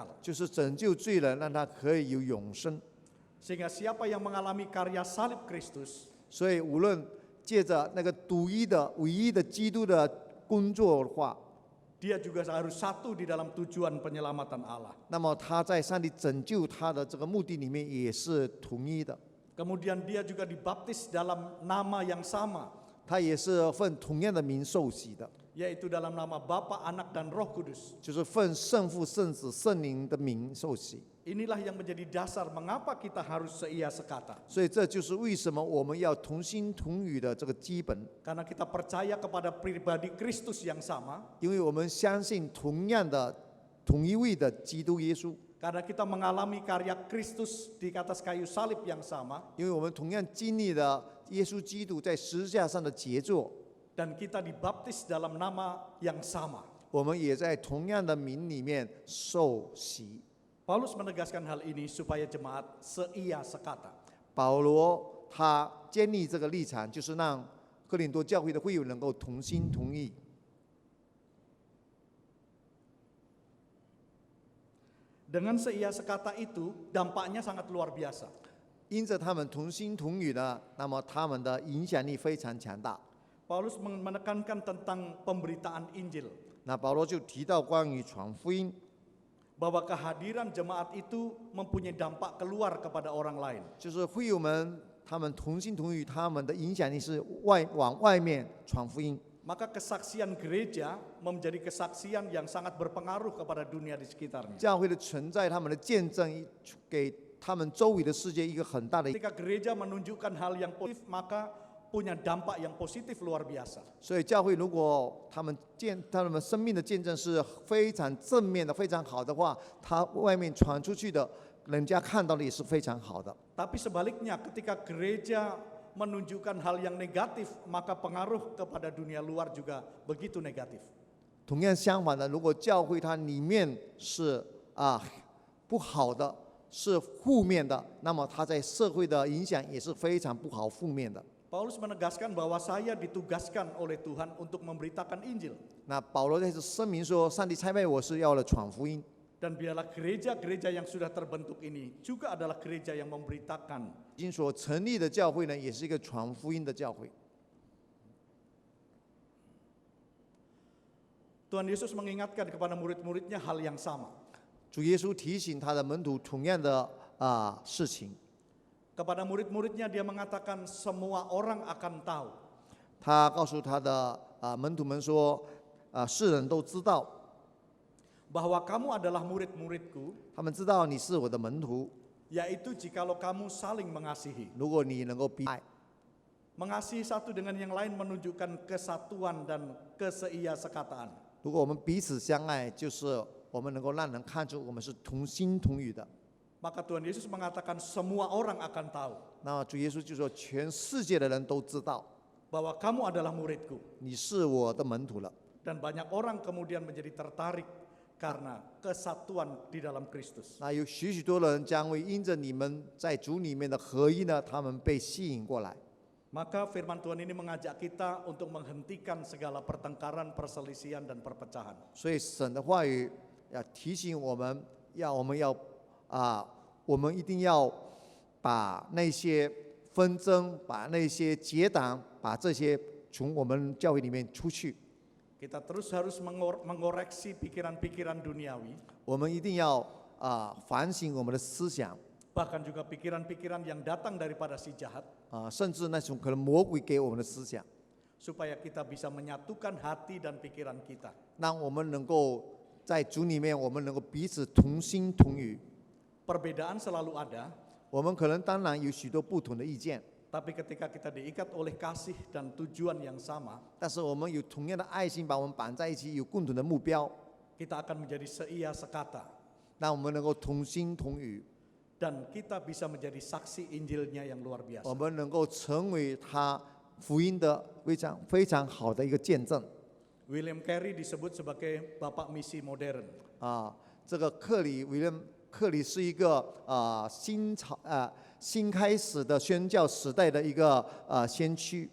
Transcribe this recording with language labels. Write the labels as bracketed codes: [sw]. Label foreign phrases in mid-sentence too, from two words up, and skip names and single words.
[zh] 就是拯救罪人，让他可以有永生。 [id] Sehingga siapa yang mengalami karya salib Kristus, [zh] 所以，无论借着那个唯一的基督的工作的话， [id] dia juga harus satu di dalam tujuan penyelamatan Allah. [zh] 那么他在上帝拯救他的这个目的里面也是统一的。 [id] Kemudian dia juga dibaptis dalam nama yang sama, [zh] 他也是奉同样的名受洗的， [id] yaitu dalam nama Bapa, Anak, dan Roh Kudus. [zh] 就是奉圣父、圣子、圣灵的名受洗。 [id] Inilah yang menjadi dasar mengapa kita harus seia sekata. [zh] 所以这就是为什么我们要同心同语的这个基本， [id] Karena kita percaya kepada pribadi Kristus yang sama, [zh] 因为我们相信同样的同一位的基督耶稣， [id] karena kita mengalami karya Kristus di atas kayu salib yang sama, [zh] 因为我们同样经历了耶稣基督在十字架上的杰作， [id] dan kita dibaptis dalam nama yang sama. [zh] 我们也在同样的名里面受洗。 [id] Paulus menegaskan hal ini supaya jemaat seia sekata. [zh] 保罗他建立这个立场，就是让哥林多教会的会友能够同心同意。 [id] Dengan seia sekata itu, dampaknya sangat luar biasa. [zh] 因着他们同心同语呢，那么他们的影响力非常强大。 [id] Paulus menekankan tentang pemberitaan Injil, [zh] 那保罗就提到关于传福音， [id] bahwa kehadiran jemaat itu mempunyai dampak keluar kepada orang lain. [zh] 就是会友们他们同心同语，他们的影响力是往外面传福音。 [id] Maka kesaksian gereja menjadi kesaksian yang sangat berpengaruh kepada dunia di sekitarnya. [zh] 教会的存在，他们的见证，给他们周围的世界一个很大的。 [id] Ketika gereja menunjukkan hal yang positif, maka punya dampak yang positif luar biasa. [zh] 所以教会如果他们生命的见证是非常正面的、非常好的话，他外面传出去的，人家看到的也是非常好的。 [id] Tapi sebaliknya, ketika gereja menunjukkan hal yang negatif, maka pengaruh kepada dunia luar juga begitu negatif. [zh] 同样相反的，如果教会它里面是不好的，是负面的，那么它在社会的影响也是非常不好、负面的。 [id] Paulus menegaskan bahwa saya ditugaskan oleh Tuhan untuk memberitakan Injil. [zh] 那保罗在这声明说，上帝差派我是要来传福音。 [id] Dan biarlah gereja-gereja yang sudah terbentuk ini juga adalah gereja yang memberitakan. [zh] 已经所成立的教会呢，也是一个传福音的教会。 [id] Tuhan Yesus mengingatkan kepada murid-muridnya hal yang sama. [zh] 主耶稣提醒他的门徒同样的事情， [id] Kepada murid-muridnya dia mengatakan semua orang akan tahu. [zh] 他告诉他的门徒们说，世人都知道， [id] Bahwa kamu adalah murid-muridku, [zh] 他们知道你是我的门徒， [id] yaitu jikalau kamu saling mengasihi. [zh] 如果你能够彼爱， [id] Mengasihi satu dengan yang lain menunjukkan kesatuan dan keseia sekataan. [zh] 如果我们彼此相爱，就是我们能够让人看出我们是同心同语的。 [id] Maka Tuhan Yesus mengatakan semua orang akan tahu [zh] 那主耶稣就说，全世界的人都知道 [id] bahwa kamu adalah muridku. [zh] 你是我的门徒了。 [id] Dan banyak orang kemudian menjadi tertarik karena kesatuan di dalam Kristus. [zh] 那有许多人将会因着你们在主里面的合一呢，他们被吸引过来。 [id] Maka firman Tuhan ini mengajak kita untuk menghentikan segala pertengkaran, perselisihan, dan perpecahan. [zh] 所以神的话语要提醒我们，我们一定要把那些纷争、把那些结党，把这些从我们教会里面出去。 [id] Kita terus harus mengoreksi pikiran-pikiran duniawi, [zh] 我们一定要反省我们的思想， [id] bahkan juga pikiran-pikiran yang datang daripada si jahat, [zh] 甚至那种可能魔鬼给我们的思想， [id] supaya kita bisa menyatukan hati dan pikiran kita. [zh] 让我们能够在主里面，我们能够彼此同心同语。 [id] Perbedaan selalu ada, [zh] 我们可能当然有许多不同的意见， [id] tapi ketika kita diikat oleh kasih dan tujuan yang sama, [zh] 但是我们有同样的爱心，把我们绑在一起，有共同的目标， [id] kita akan menjadi seia sekata. [zh] 让我们能够同心同语， [id] Dan kita bisa menjadi saksi Injilnya yang luar [zh] 我 [id] biasa. [zh] 们能够成为他福音的非常好的一个见证。 [id] William Carey disebut sebagai Bapak Misi Modern. [zh] 这个克里是一个新开始的宣教时代的一个先驱。